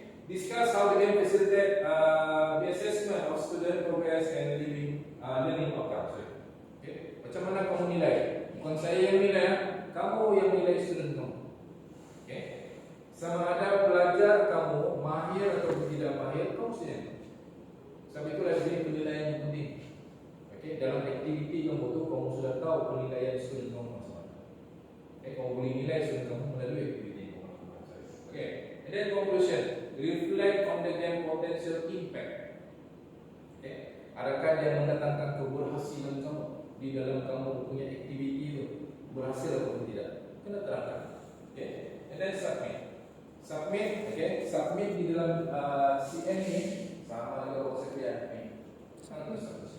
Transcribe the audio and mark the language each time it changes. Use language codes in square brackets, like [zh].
[en] Discuss how the game facilitate the assessment of student progress and learning outcomes. [ms] Okay, macam mana kamu nilai? Bukan saya yang nilai, kamu yang nilai student kamu. Okay, sama ada pelajar kamu mahir atau tidak mahir, kamu sendiri. Sebab itulah ini penilaian yang penting. Okay, dalam aktiviti kamu tu kamu sudah tahu penilaian student kamu macam mana. Okay, kamu boleh nilai student kamu melalui aktiviti kamu. [en] Okay, and then conclusion. Reflect on the game potential impact. [ms] Okay, adakah dia mendatangkan keberhasilan kamu di dalam kamu punya aktiviti itu, berhasil atau tidak? Kena terangkan. Okay, [en] and then submit. [ms] Okay, submit di dalam CN ini sama dengan persediaan ini. Sangat besar.